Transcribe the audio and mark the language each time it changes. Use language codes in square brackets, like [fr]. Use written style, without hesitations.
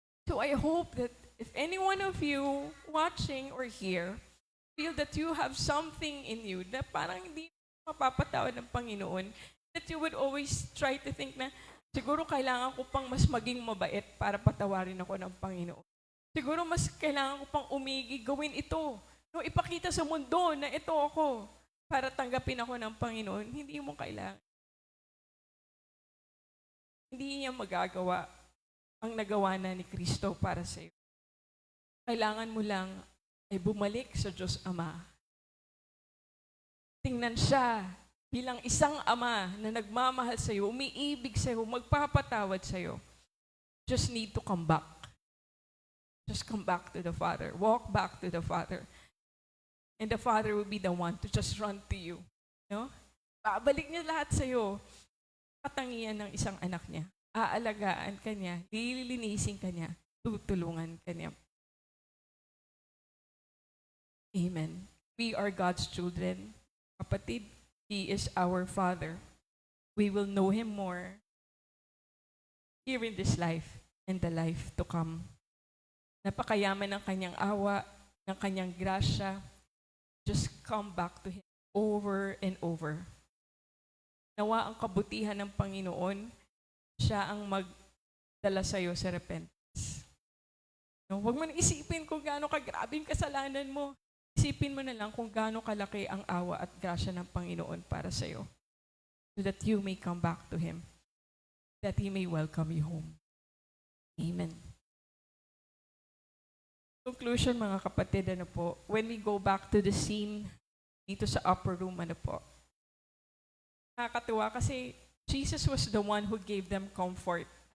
[en] So, I hope that if any one of you watching or here feel that you have something in you [tl] na parang hindi mapapatawad ng Panginoon, [en] that you would always try to think na, [tl] siguro kailangan ko pang mas maging mabait para patawarin ako ng Panginoon. Siguro mas kailangan ko pang umigi, gawin ito. No, ipakita sa mundo na ito ako para tanggapin ako ng Panginoon. Hindi mo kailangan. Hindi niya magagawa ang nagawa na ni Kristo para sa iyo. Kailangan mo lang ay bumalik sa Diyos Ama. Tingnan siya bilang isang ama na nagmamahal sa iyo, umiibig sa iyo, magpapatawad sa iyo. [en] Just need to come back. Just come back to the Father. Walk back to the Father. And the Father will be the one to just run to you. No? [tl] Babalik niya lahat sa iyo. Katangian ng isang anak niya. Aalagaan ka niya, lilinisin ka niya, tutulungan ka niya. [en] Amen. We are God's children. Kapatid, He is our Father. We will know Him more here in this life and the life to come. [tl] Napakayaman ng kanyang awa, ng kanyang grasya. [en] Just come back to Him over and over. [tl] Nawa ang kabutihan ng Panginoon, siya ang magdala sa iyo sa repentance. No, huwag mo na isipin kung gaano kagrabe yung kasalanan mo. Isipin mo na lang kung gaano kalaki ang awa at grasya ng Panginoon para sa iyo. [en] So that you may come back to Him. That He may welcome you home. Amen. Conclusion mga kapatid, ano po, when we go back to the scene dito sa upper room, [tl] ano po, nakakatuwa kasi [en] Jesus was the one who gave them comfort.